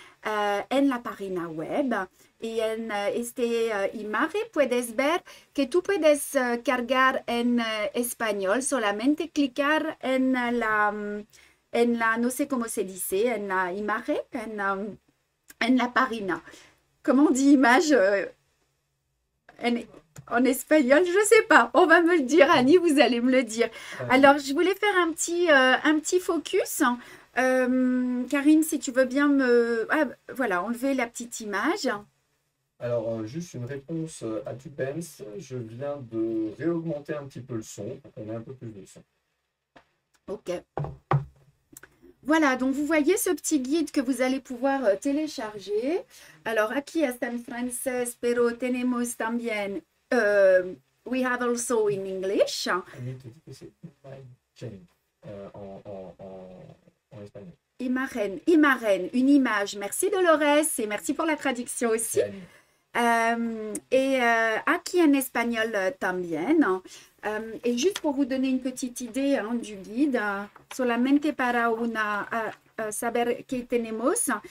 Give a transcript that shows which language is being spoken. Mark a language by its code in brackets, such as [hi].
[es] En la página web y en este imagen puedes ver que tú puedes cargar en español, solamente clicar en la, no sé cómo se dice, en la imagen, en la página. [fr] Comment on dit image en espagnol? Je ne sais pas, on va me le dire, Annie, vous allez me le dire. Alors, je voulais faire un petit focus. Karine, si tu veux bien voilà, enlever la petite image. Alors, juste une réponse à Tupens. Je viens de réaugmenter un petit peu le son pour qu'on ait un peu plus de son. Ok. Voilà, donc vous voyez ce petit guide que vous allez pouvoir télécharger. Alors, [es] aquí está en francés, pero tenemos también, [en] we have also in English. [fr] Annie te dit que c'est imagine en espagnol. Imagen, une image. Merci Dolores et merci pour la traduction aussi. [es] Aquí en espagnol también. [fr] Et juste pour vous donner une petite idée du guide, [es] solamente para saber qué tenemos.